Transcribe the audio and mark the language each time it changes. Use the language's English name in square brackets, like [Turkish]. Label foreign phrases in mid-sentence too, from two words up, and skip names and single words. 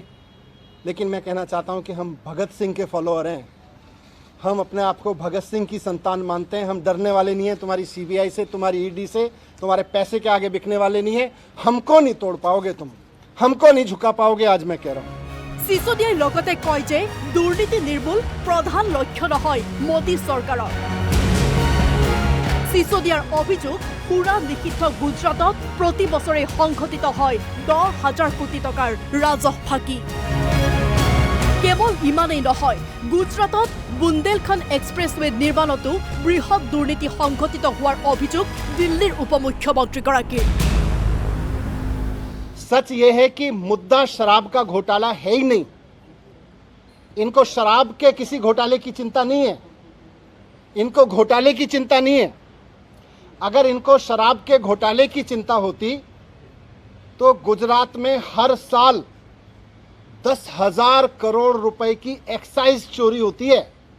[Hindi] लेकिन मैं कहना चाहता हूं कि हम भगत सिंह के फॉलोअर हैं। हम अपने आप को भगत सिंह की संतान मानते हैं। हम डरने वाले नहीं हैं तुम्हारी CBI से, तुम्हारी ED से, तुम्हारे पैसे के आगे बिकने वाले नहीं हैं। हमको नहीं तोड़ पाओगे, तुम हमको नहीं झुका पाओगे। आज मैं कह रहा हूँ। [Assamese] सिसोदियाই লগতে কয় যে দুৰ্নীতি নিৰ্মূল প্ৰধান লক্ষ্য নহয় মোদী চৰকাৰৰ। সিসোদিয়াৰ অভিযোগ পুৰা লিখিত গুজৰাটত প্ৰতি বছৰে সংঘটিত হয় 10,000 কোটি টকাৰ ৰাজহ ফাঁকি। কেৱল ইমানেই নহয়, গুজৰাটত বুন্দেলখণ্ড এক্সপ্ৰেছৱে নিৰ্মাণতো বৃহৎ দুৰ্নীতি সংঘটিত হোৱাৰ অভিযোগ দিল্লীৰ উপমুখ্যমন্ত্ৰীগৰাকীৰ। [Hindi] सच ये है कि मुद्दा शराब का घोटाला है ही नहीं। इनको शराब के किसी घोटाले की चिंता नहीं है, इनको घोटाले की चिंता नहीं है। अगर इनको शराब के घोटाले की चिंता होती तो गुजरात में हर साल 10,000 करोड़ रुपए की एक्साइज चोरी होती है।